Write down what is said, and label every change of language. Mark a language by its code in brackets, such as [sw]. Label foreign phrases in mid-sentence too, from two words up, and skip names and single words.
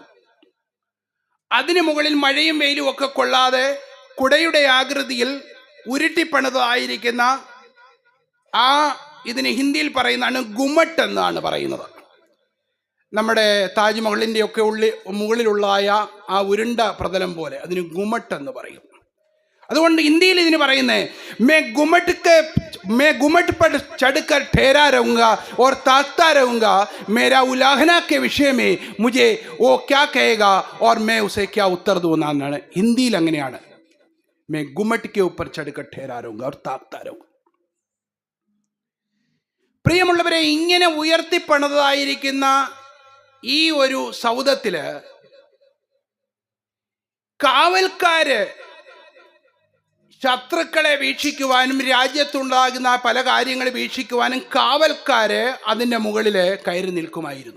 [ml] അതിന് മുകളിൽ മഴയും വെയിലും ഒക്കെ കൊള്ളാതെ കുടയുടെ ആകൃതിയിൽ ഉരുട്ടിപ്പണിതായിരിക്കുന്ന ഇതിന് ഹിന്ദിയിൽ പറയുന്നതാണ് ഗുമട്ട് എന്നാണ് പറയുന്നത്. നമ്മുടെ താജ്മഹലിൻ്റെയൊക്കെ മുകളിലുള്ളതായ ആ ഉരുണ്ട പ്രതലം പോലെ അതിന് ഗുമട്ട് എന്ന് പറയും. അതുകൊണ്ട് ഹിന്ദിയിൽ ഇതിന് പറയുന്നത് [hi] मैं गुमट पर चढ़कर ठहरा रहूँगा और ताकता रहूँगा मेरा उलाहना के विषय में मुझे वो क्या कहेगा और मैं उसे क्या उत्तर दूँगा [ml] എന്നാണ് ഹിന്ദിയിൽ. അങ്ങനെയാണ്, [hi] मैं गुमट के ऊपर चढ़कर ठहरा रहूँगा और ताकता रहूँगा. [ml] പ്രിയമുള്ളവരെ, ഇങ്ങനെ ഉയർത്തിപ്പണിതായിരിക്കുന്ന ഈ ഒരു സൗധത്തില് കാവൽക്കാര് ശത്രുക്കളെ വീക്ഷിക്കുവാനും രാജ്യത്തുണ്ടാകുന്ന പല കാര്യങ്ങൾ വീക്ഷിക്കുവാനും കാവൽക്കാര് അതിൻ്റെ മുകളിൽ കയറി നിൽക്കുമായിരുന്നു.